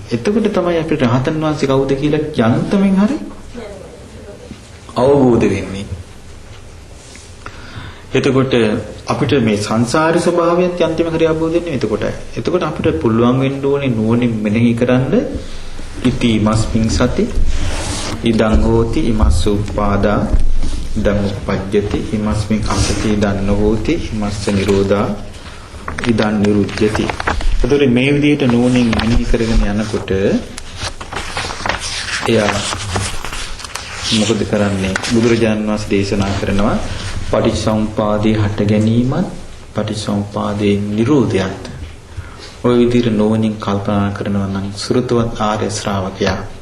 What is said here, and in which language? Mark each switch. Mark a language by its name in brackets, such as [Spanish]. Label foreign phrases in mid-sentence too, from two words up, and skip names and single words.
[Sinhala] එතකොට තමයි අපිට රහතන් වහන්සේ කවුද කියලා යන්තමින් හරි අවබෝධ වෙන්නේ. එතකොට අපිට මේ සංසාරී ස්වභාවයත් යන්තිම හරි අවබෝධ වෙන්නේ එතකොට අපිට පුළුවන් වෙන්න ඕනේ නුවණින් මෙනෙහි කරන්න [Pali] ඉති මස්මින් සති ඉදං හෝති ඉමස්ස උපාදා ඉදං උපජ්ජති ඉමස්මින් අසති ඉදං නොහෝති ඉමස්ස නිරෝධා ඉදං නිරුද්ධති. [Sinhala] එතකොට මේ විදිහට නුවණින් මෙනෙහි කරගෙන යනකොට එයා මොකද කරන්නේ? බුදුරජාණන් වහන්සේ දේශනා කරනවා පටිච්චසමුපාදේ හට ගැනීමත් පටිච්චසමුපාදේ නිරෝධයත් ඔය විදිහට නුවණින් කල්පනා කරනවා නම් සුරතවත් ආර්ය ශ්‍රාවකයා.